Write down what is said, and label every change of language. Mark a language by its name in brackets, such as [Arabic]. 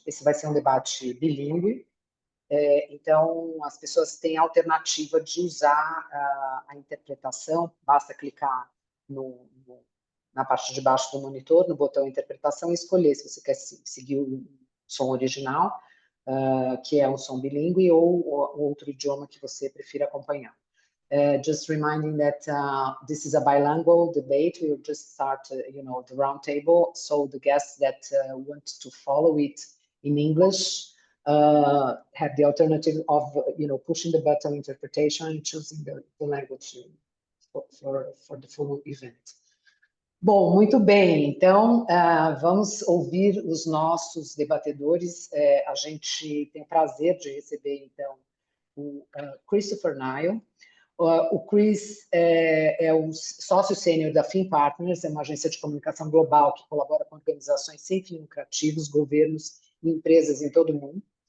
[Portuguese] Esse vai ser um debate bilíngue, então as pessoas têm a alternativa de usar a interpretação. Basta clicar na parte de baixo do monitor, no botão interpretação, e escolher se você quer seguir o som original, que é um som bilíngue, ou outro idioma que você prefira acompanhar. [English] Just reminding that this is a bilingual debate. We'll just start, the roundtable. So the guests that want to follow it in English have the alternative of, pushing the button interpretation and choosing the language for the full event. [Portuguese] Bom, muito bem. Então, vamos ouvir os nossos debatedores. A gente tem o prazer de receber, então, o Christopher Nile. O Chris é o sócio sênior da Fin Partners, é uma agência de comunicação global que colabora com organizações sem fins lucrativos, governos e empresas em todo o mundo.